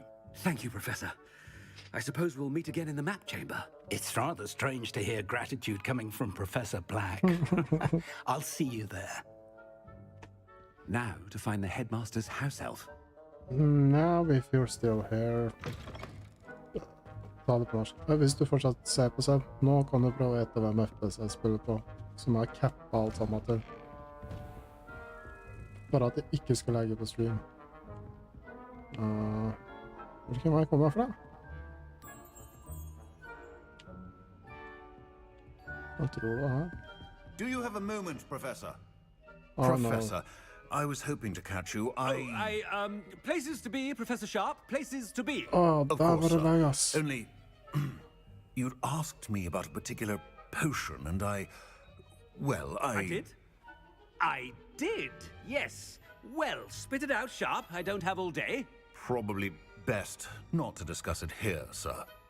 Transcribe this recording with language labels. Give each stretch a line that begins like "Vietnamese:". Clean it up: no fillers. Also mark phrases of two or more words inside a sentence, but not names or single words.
English: Thank you, Professor. I suppose we'll meet again in the map chamber. It's rather strange to hear gratitude coming from Professor Black. I'll see you there. Now to find the headmaster's house elf. Now, if you're still here.
Norwegian: Ta det på norsk. Hvis du fortsatt ser på seg, nå kan du prøve å gjette hvem FPS jeg spiller på, som har kappa alt sammen til. Bare at jeg ikke skal legge på stream. Hvor kan jeg komme fra? Jeg tror det her.
English: Do you have a moment, Professor? Oh, Professor, I was hoping to catch you. Places to be, Professor Sharp. Places to be.
Norwegian: Åh,
English: Of
Norwegian: der var
English: course,
Norwegian: det
English: sir. Vegas. Only, you'd asked me about a particular potion, and I did? I did, yes. Well, spit it out, Sharp. I don't have all day. probably best not to discuss it here, sir.